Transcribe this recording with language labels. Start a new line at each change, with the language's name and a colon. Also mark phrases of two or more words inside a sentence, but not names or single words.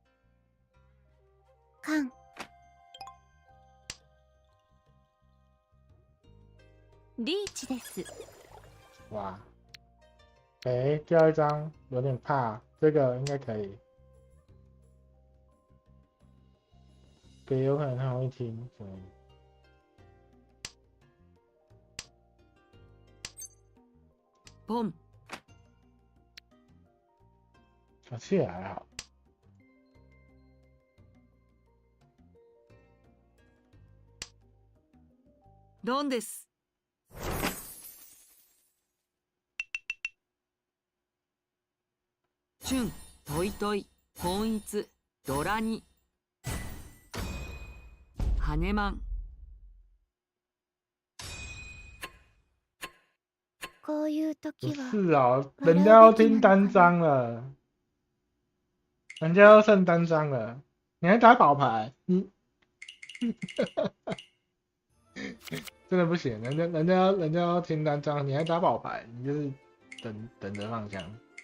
Japanese: カン。リーチです。
Chinese: 哇，掉一张，有点怕，这个应该可以。给有可能他会听，所以。
Japanese: ポン。
Chinese: 小气也还好。
Japanese: ドンです。チュン、トイトイ、本一、ドラニ。ハネマン。こういう時
Chinese: 不
Japanese: は
Chinese: 是哦，人家要听单张了，人家要剩单张了，你还打宝牌，你真的不行，人家要听单张，你还打宝牌，你就是等着放枪。